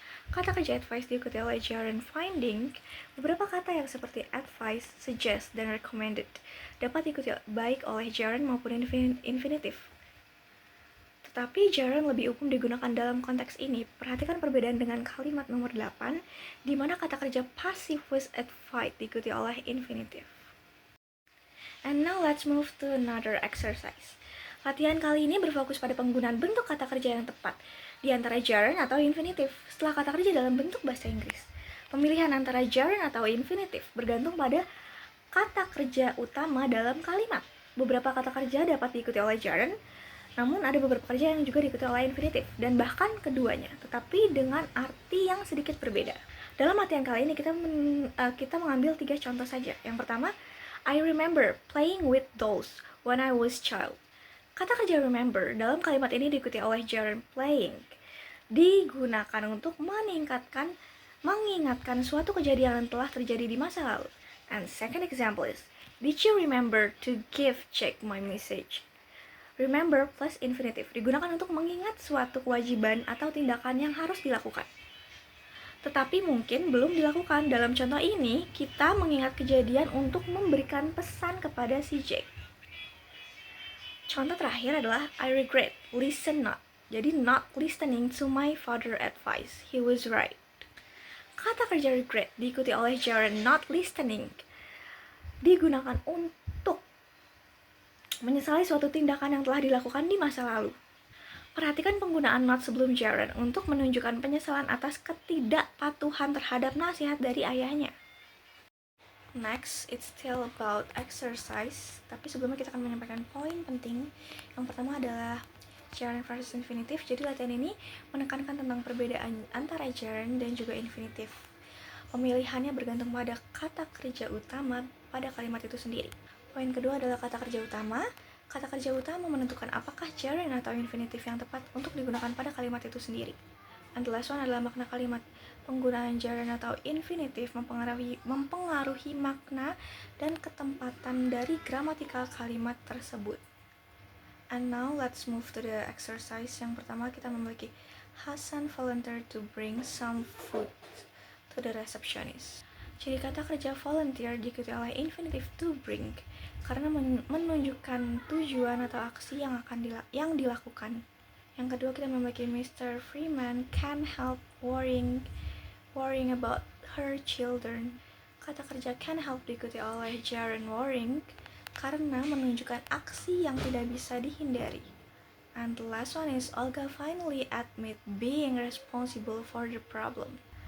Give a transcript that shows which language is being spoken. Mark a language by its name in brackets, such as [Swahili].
[Indonesian] Kata kerja advice diikuti oleh gerund finding. Beberapa kata yang seperti advice, suggest, dan recommended dapat diikuti baik oleh gerund maupun infinitive. Tetapi gerund lebih umum digunakan dalam konteks ini. Perhatikan perbedaan dengan kalimat nomor 8, di mana kata kerja passive was advised diikuti oleh infinitive. [English] And now let's move to another exercise. [Indonesian] Latihan kali ini berfokus pada penggunaan bentuk kata kerja yang tepat di antara gerund atau infinitive setelah kata kerja dalam bentuk bahasa Inggris. Pemilihan antara gerund atau infinitive bergantung pada kata kerja utama dalam kalimat. Beberapa kata kerja dapat diikuti oleh gerund, namun ada beberapa kerja yang juga diikuti oleh infinitive, dan bahkan keduanya, tetapi dengan arti yang sedikit berbeda. Dalam latihan kali ini kita mengambil 3 contoh saja. Yang pertama, [English] I remember playing with dolls when I was child. [Indonesian] Kata kerja remember dalam kalimat ini diikuti oleh gerund playing. Digunakan untuk mengingatkan suatu kejadian yang telah terjadi di masa lalu. [English] And second example is, did you remember to give Jack my message? [Indonesian] Remember plus infinitive digunakan untuk mengingat suatu kewajiban atau tindakan yang harus dilakukan, tetapi mungkin belum dilakukan. Dalam contoh ini, kita mengingat kejadian untuk memberikan pesan kepada si Jack. Contoh terakhir adalah [English] I regret, listen not. [Indonesian] Jadi [English] not listening to my father advice. He was right. [Indonesian] Kata kerja regret diikuti oleh gerund not listening. Digunakan untuk menyesali suatu tindakan yang telah dilakukan di masa lalu. Perhatikan penggunaan not sebelum gerund untuk menunjukkan penyesalan atas ketidakpatuhan terhadap nasihat dari ayahnya. [English] Next, it's still about exercise, [Indonesian] tapi sebelumnya kita akan menyampaikan poin penting. Yang pertama adalah gerund versus infinitive. Jadi latihan ini menekankan tentang perbedaan antara gerund dan juga infinitive. Pemilihannya bergantung pada kata kerja utama pada kalimat itu sendiri. Poin kedua adalah kata kerja utama. Kata kerja utama menentukan apakah gerund atau infinitive yang tepat untuk digunakan pada kalimat itu sendiri. [English] And the last one [Indonesian] adalah makna kalimat. Penggunaan gerund atau infinitive mempengaruhi makna dan ketempatan dari gramatikal kalimat tersebut. And now let's move to the exercise. Yang pertama kita memiliki [English] Hasan volunteer to bring some food to the receptionist. [Indonesian] Jadi kata kerja volunteer diikuti oleh infinitive to bring karena menunjukkan tujuan atau aksi yang dilakukan. Yang kedua kita memiliki Mr. [English] Freeman can't help worrying about her children. [Indonesian] Kata kerja can help diikuti oleh gerund worrying karena menunjukkan aksi yang tidak bisa dihindari. [English] And the last one is Olga finally admit being responsible for the problem.